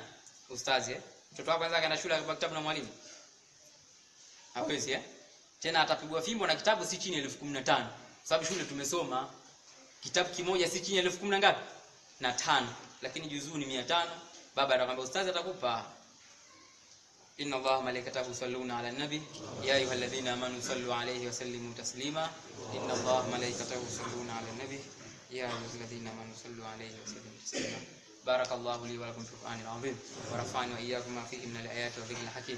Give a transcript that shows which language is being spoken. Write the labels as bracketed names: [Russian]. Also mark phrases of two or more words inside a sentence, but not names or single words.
[Swahili] Ustazi mtoto wako anaweza kaenda shule kwa kitabu na mwalimu? Hawezi Tena atapigwa fimbo na kitabu si chini ya 15,000. Sababu shule tumesoma kitabu kimoja si chini ya 10,000 ngapi? Na 5. Lakini juzuu ni 500. Baba anakuambia ustazi atakupa. [Arabic] إن الله ملائكته يصلون على النبي يا أيها الذين آمنوا صلوا عليه وسلموا تسليما. إن الله ملائكته يصلون على النبي يا أيها الذين آمنوا صلوا عليه وسلموا تسليما. بارك الله لي ولكم في القرآن العظيم ورفعني وإياكم ما فيه من الآيات والذكر الحكيم.